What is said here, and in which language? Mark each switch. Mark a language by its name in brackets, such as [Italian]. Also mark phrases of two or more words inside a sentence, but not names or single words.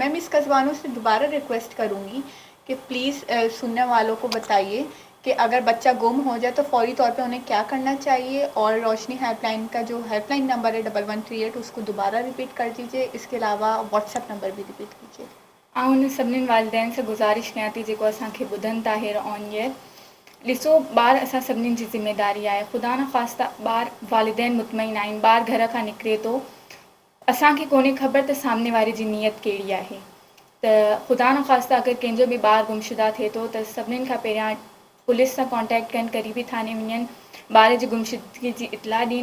[Urdu] میں مس قزوانوں سے دوبارہ ریکویسٹ کروں گی کہ پلیز سننے والوں کو بتائیے کہ اگر بچہ گم ہو جائے تو فوری طور پہ انہیں کیا کرنا چاہیے. اور روشنی ہیلپ لائن کا جو ہیلپ لائن نمبر ہے 1138 اس کو دوبارہ ریپیٹ کر دیجیے. اس کے علاوہ واٹس ایپ نمبر بھی ریپیٹ کیجیے. [Sindhi] उन सभिनीनि वालिदैन सां गुज़ारिश कयां थी जेको असांखे ॿुधनि था हींअर [English] on air. [Sindhi] ॾिसो ॿार असां सभिनीनि जी ज़िमेदारी आहे. ख़ुदा न ख़्वास्ता ॿार वालिदैन मुतमइन आहिनि, ॿार घर खां निकिरे थो, असांखे कोन्हे ख़बर त सामने वारे जी नीयत कहिड़ी आहे. त ख़ुदा न ख़्वास्ता अगरि कंहिंजो बि ॿार गुमशुदा थिए थो त सभिनीनि खां पहिरियां पुलिस सां कॉन्टेक्ट कनि, क़रीबी थाने वञनि, ॿार जी गुमशुदगी जी इतलाह ॾियनि.